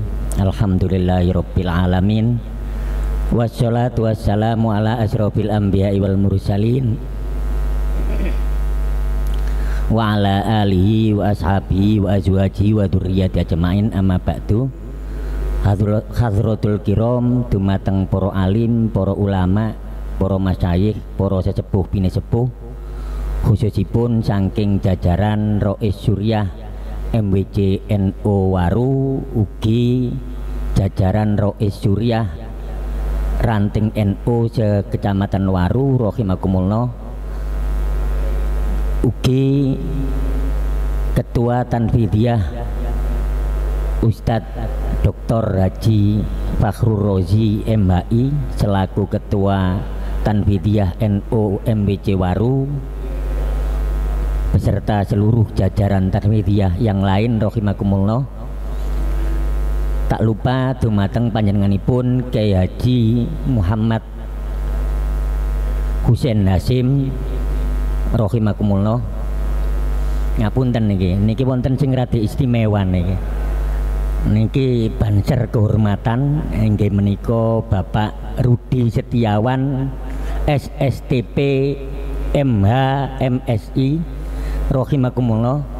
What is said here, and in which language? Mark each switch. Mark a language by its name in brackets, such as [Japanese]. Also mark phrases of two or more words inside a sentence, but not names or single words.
[Arabic] الحمد لله رب العالمين والصلاة والسلام على أشرف الأنبياء والمرسلين وعلى آله وأصحابه وأزواجه وذرية أجمعين أما بعد. حضرة الكرام, [Javanese] dumateng para alim, para ulama, para masyayikh, para sesepuh pinesepuh, khususipun saking jajaran Rois Suriah MWC NU Waru, ugi jajaran Rois Suriah ranting NU se-Kecamatan Waru rahimakumullah, ugi Ketua Tanfidiyah Ustadz Dr. [Indonesian] Haji Fakhrur Rozi MHI selaku Ketua Tanfidiyah NU MBC Waru beserta seluruh jajaran Tanfidiyah yang lain rahimakumullah. Tak lupa [Javanese] dumateng panjenenganipun Kyai Haji Muhammad Husain Hasim rahimakumullah. Ngapunten niki wonten sing rada istimewa niki [Indonesian] banser kehormatan [Javanese] inggih menika Bapak Rudi Setiawan SSTP MH MSI rahimakumullah.